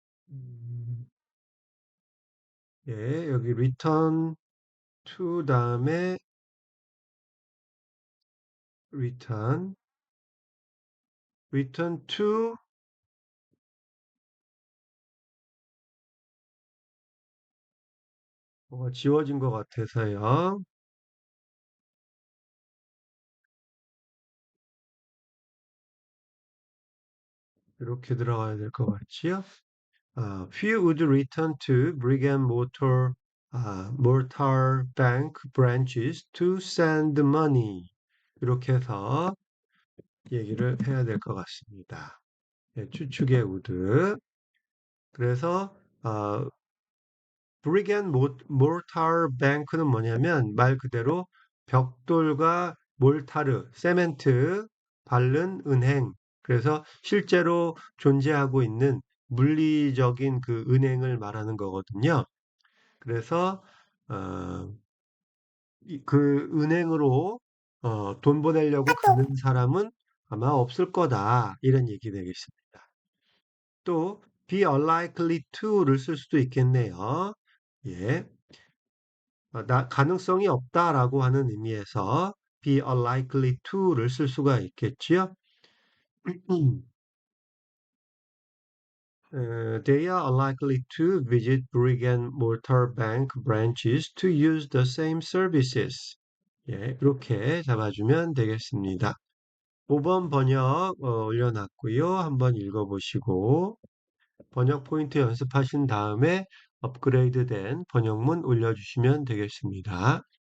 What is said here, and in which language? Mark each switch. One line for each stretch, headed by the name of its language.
Korean: 음, 예, 여기 return to 다음에 return, return to 뭐가 지워진 것 같아서요. 이렇게 들어가야 될 것 같지요?
English: Few would return to brick and mortar bank branches to send money.
Korean: 이렇게 해서 얘기를 해야 될 것 같습니다. 예, 추측의 우드. 그래서
English: brick and mortar bank
Korean: 는 뭐냐면 말 그대로 벽돌과 몰타르, 세멘트 바른 은행. 그래서 실제로 존재하고 있는 물리적인 그 은행을 말하는 거거든요. 그래서 어, 그 은행으로 돈 보내려고 가는 사람은 아마 없을 거다. 이런 얘기 되겠습니다. 또
English: be unlikely to
Korean: 를 쓸 수도 있겠네요. 예. 가능성이 없다라고 하는 의미에서
English: be unlikely to
Korean: 를 쓸 수가 있겠지요.
English: They are unlikely to visit brick and mortar bank branches to use the same services.
Korean: 예, 이렇게 잡아주면 되겠습니다. 5번 번역 올려놨고요. 한번 읽어보시고 번역 포인트 연습하신 다음에 업그레이드된 번역문 올려주시면 되겠습니다.